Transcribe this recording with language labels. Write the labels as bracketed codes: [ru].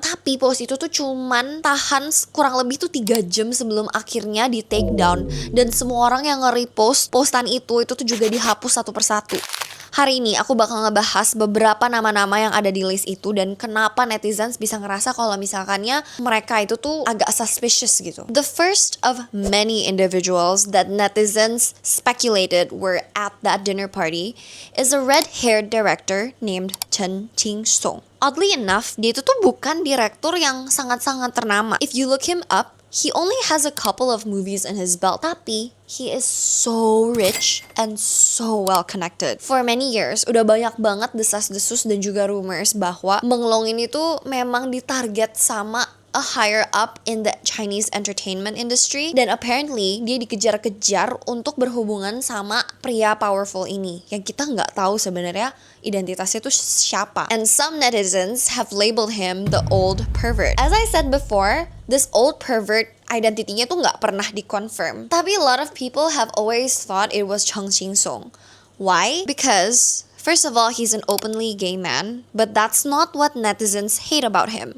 [id] Tapi post itu tuh cuman tahan kurang lebih tuh 3 jam sebelum akhirnya di take down, dan semua orang yang nge-repost postan itu tuh juga dihapus satu persatu. Hari ini aku bakal ngebahas beberapa nama-nama yang ada di list itu dan kenapa netizens bisa ngerasa kalau misalkannya mereka itu tuh agak suspicious gitu. [en] The first of many individuals that netizens speculated were at that dinner party is a red-haired director named Chen Qing-song. Oddly enough, [id] dia itu tuh bukan direktur yang sangat-sangat ternama. [en] If you look him up, he only has a couple of movies in his belt, [id] tapi [en] he is so rich and so well connected. For many years, [id] udah banyak banget desas-desus dan juga rumors bahwa Menglong ini tuh memang ditarget sama [en] a higher up in the Chinese entertainment industry, [id] dan apparently dia dikejar-kejar untuk berhubungan sama pria powerful ini yang kita nggak tahu sebenarnya identitasnya tuh siapa. [en] And some netizens have labeled him the old pervert. As I said before, this old pervert [id] identitinya tuh nggak pernah dikonfirm. [en] Tapi a lot of people have always thought it was Chen Qing-song. Why? Because first of all, he's an openly gay man, but that's not what netizens hate about him.